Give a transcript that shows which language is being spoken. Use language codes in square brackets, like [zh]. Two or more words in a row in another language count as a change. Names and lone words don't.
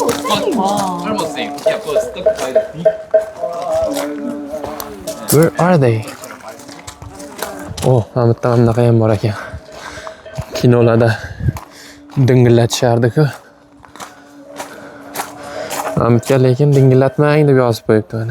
[en] almost same. Yeah, but stuck together. Where are they? [uz] Oh, mana bu yerda bunaqa ham bor ekan. Kinolarda dingillatishardi-ku. Mana bu yerga lekin dingillatmang deb yozib qo'yibdi mana.